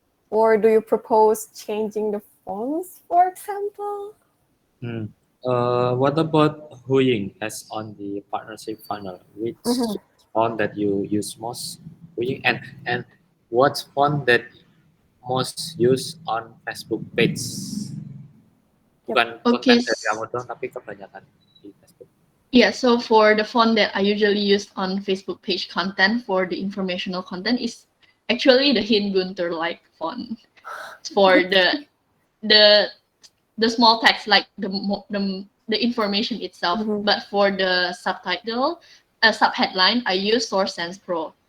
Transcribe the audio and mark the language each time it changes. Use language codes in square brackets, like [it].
[en] Or do you propose changing the fonts, for example? What about Huying as on the partnership funnel? Which font that you use most, Huying, and what font that most used on Facebook page? [id] Bukan [en] Okay. [id] konten dari kamu doang, tapi kebanyakan di Facebook. [en] Yeah, so for the font that I usually use on Facebook page content for the informational content is actually the Hingunter like font for the small text, like the information itself. But for the subtitle, subheadline, I use Source Sans Pro.